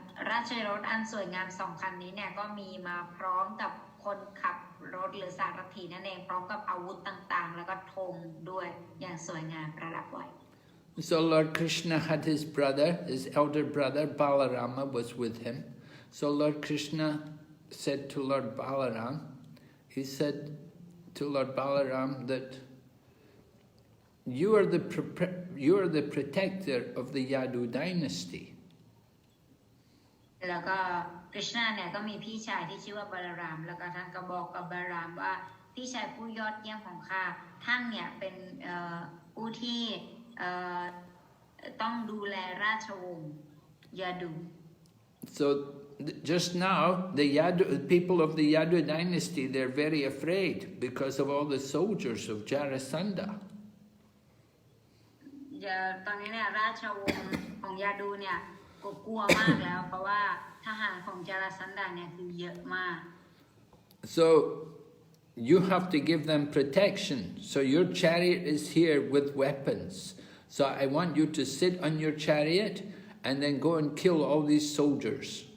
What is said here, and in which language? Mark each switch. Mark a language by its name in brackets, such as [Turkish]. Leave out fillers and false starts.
[Thai] ราชรถอันสวยงาม2คันนี้เนี่ยก็มีมาพร้อมกับคนขับรถหรือสารถีนั่นเองพร้อมกับอาวุธต่างๆแล้วก็ธงด้วยอย่างสวยงามประดับไว้ [English] So Lord Krishna had his brother, his elder brother Balarama was with him. So Lord Krishna said to Lord Balaram, he said to Lord Balaram that you are the protector of the Yadu dynasty. [Thai] แล้วก็คริชนาเนี่ยก็มีพี่ชายที่ชื่อว่าบาลารามแล้วก็ท่านก็บอกกับบาลารามว่าพี่ชายผู้ยอดเยี่ยมของข้าท่านเนี่ยเป็นผู้ที่ต้องดูแลราชวงศ์ยาดู [English] So just now the people of the Yadu dynasty, they're very afraid because of all the soldiers of Jarasandha. [Thai] ตอนนี้เนี่ยราชวงศ์ของยาดูเนี่ยกลัวมากแล้วเพราะว่าทหารของจาราสันดาเนี่ยคือเยอะมาก [English] So you have to give them protection. So your chariot is here with weapons. So I want you to sit on your chariot and then go and kill all these soldiers.